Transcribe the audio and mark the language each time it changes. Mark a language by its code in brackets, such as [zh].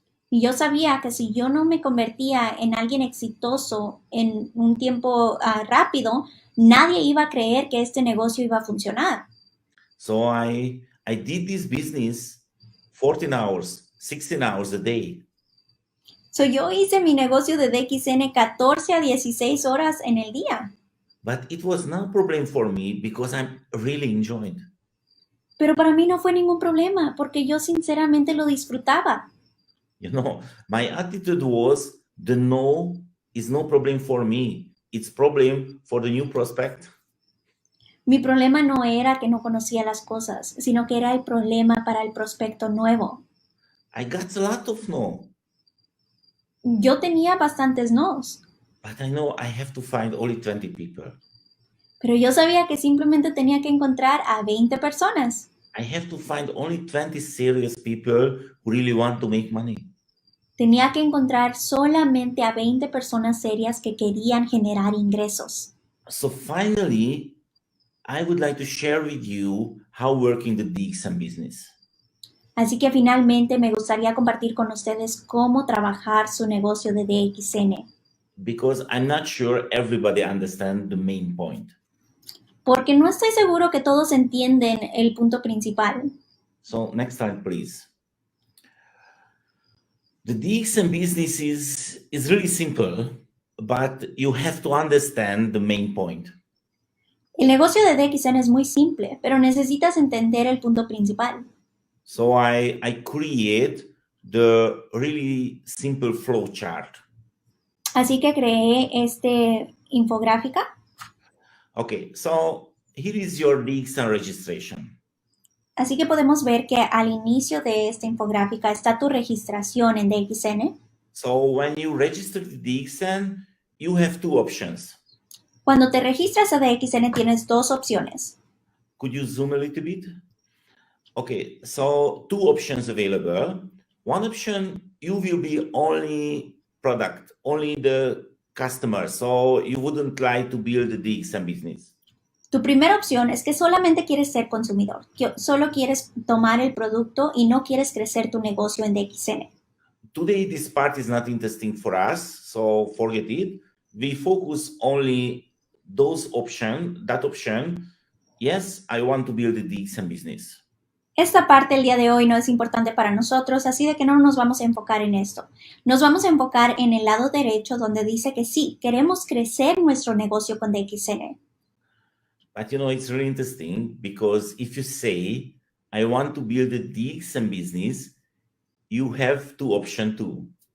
[es] Y yo sabía que si yo no me convertía en alguien exitoso en un tiempo rápido, nadie iba a creer que este negocio iba a funcionar. [en] So I did this business 14 hours, 16 hours a day. [es] So yo hice mi negocio de DXN 14 a 16 horas en el día. [en] But it was no problem for me because I'm really enjoying. [es] Pero para mí no fue ningún problema porque yo sinceramente lo disfrutaba. [en] You know, my attitude was the no is no problem for me. It's problem for the new prospect. [es] Mi problema no era que no conocía las cosas, sino que era el problema para el prospecto nuevo. [en] I got a lot of no, [es] Yo tenía bastantes nos, [en] but I know I have to find only 20 people. [es] pero yo sabía que simplemente tenía que encontrar a 20 personas. [en] I have to find only 20 serious people who really want to make money. [es] Tenía que encontrar solamente a 20 personas serias que querían generar ingresos. [en] So finally, I would like to share with you how working the DXM business. [es] Así que finalmente me gustaría compartir con ustedes cómo trabajar su negocio de DXN, [en] Because I'm not sure everybody understands the main point. [es] porque no estoy seguro que todos entienden el punto principal. [en] So next slide, please. The DXM business is really simple, but you have to understand the main point. [es] El negocio de DXN es muy simple, pero necesitas entender el punto principal. [en] So I create the really simple flow chart. [es] Así que creé este infográfica. [en] Okay, so here is your DXM registration. [es] Así que podemos ver que al inicio de esta infográfica está tu registración en DXN. [en] So when you register the DXM, you have two options. [es] Cuando te registras a DXN tienes dos opciones. [en] Could you zoom a little bit? Okay, so two options available. One option, you will be only product, only the customer. So you wouldn't like to build the DXM business. [es] Tu primera opción es que solamente quieres ser consumidor, que solo quieres tomar el producto y no quieres crecer tu negocio en DXN. [en] Today, this part is not interesting for us, so forget it. We focus only that option. Yes, I want to build a DXM business. [es] Esta parte el día de hoy no es importante para nosotros, así de que no nos vamos a enfocar en esto. Nos vamos a enfocar en el lado derecho donde dice que sí, queremos crecer nuestro negocio con DXN. [en] But you know, it's really interesting because if you say, I want to build a DXM business, you have two options too.